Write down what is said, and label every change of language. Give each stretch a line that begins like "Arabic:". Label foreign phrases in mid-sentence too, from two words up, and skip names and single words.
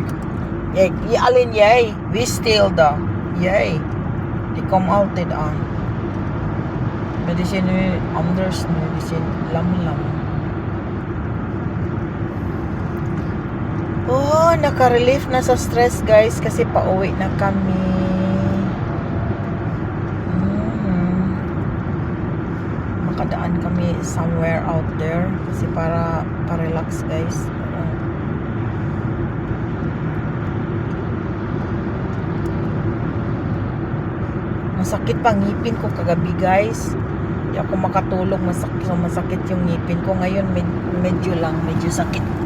Dutch: Alleen jij. Wie steelt dat? Jij. Die komt altijd aan. Maar die zijn nu anders nu. Die zijn lam-lam.
Filipino: Oh, nakarelief na sa stress guys kasi pauwi na kami. Makadaan kami
English: somewhere out there
Filipino: kasi para pa-relax guys. Masakit pa ngipin ko kagabi guys. Hindi ako makatulog, masakit yung ngipin ko ngayon, medyo sakit.